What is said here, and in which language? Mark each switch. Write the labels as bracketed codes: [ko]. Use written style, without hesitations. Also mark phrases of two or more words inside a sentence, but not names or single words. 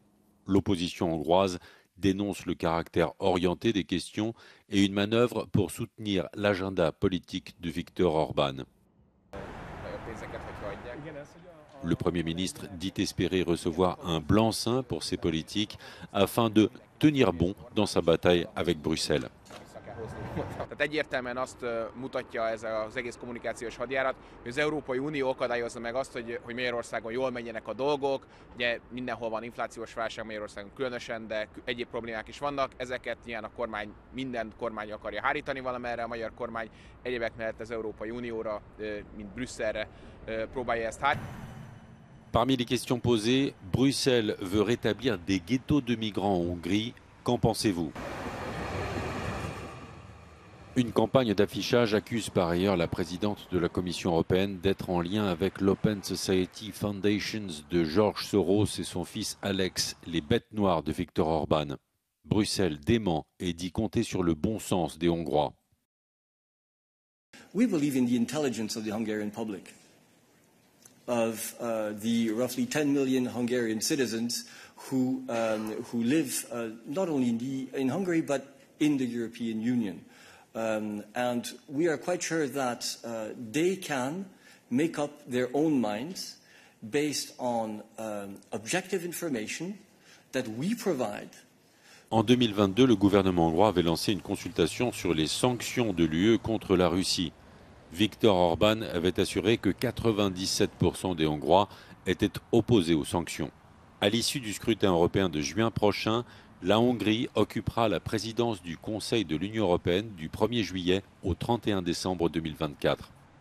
[fr] L'opposition hongroise dénonce le caractère orienté des questions et une manœuvre pour soutenir l'agenda politique de Viktor Orban. Le Premier ministre dit espérer recevoir un blanc-seing pour ses politiques afin de tenir bon dans sa bataille avec Bruxelles. [hu] Tehát egyértelműen azt mutatja ez az egész kommunikációs hadjárat, hogy az Európai Unió akadályozza meg azt, hogy Magyarországon jól menjenek a dolgok. Ugye mindenhol van inflációs válság, Magyarországon különösen, de egyéb problémák is vannak. Ezeket nyilván a kormány, minden kormány akarja hárítani valamerre, a magyar kormány egyébek mellett az Európai Unióra, mint Brüsszelre próbálja ezt hárítani. [fr] Parmi les questions posées, Bruxelles veut rétablir des ghettos de migrants en Hongrie. Qu'en pensez-vous ? Une campagne d'affichage accuse par ailleurs la présidente de la Commission européenne d'être en lien avec l'Open Society Foundations de George Soros et son fils Alex, les bêtes noires de Viktor Orban. Bruxelles dément et dit compter sur le bon sens des Hongrois. [en] We believe in the intelligence of the Hungarian public, of the roughly 10 million Hungarian citizens who live not only in Hungary but in the European Union. And we are quite sure that they can make up their own minds based on objective information that we provide. [fr] En 2022, le gouvernement hongrois avait lancé une consultation sur les sanctions de l'UE contre la Russie. Viktor Orban avait assuré que 97% des Hongrois étaient opposés aux sanctions. À l'issue du scrutin européen de juin prochain, la Hongrie occupera la présidence du Conseil de l'Union européenne du 1er juillet au 31 décembre 2024.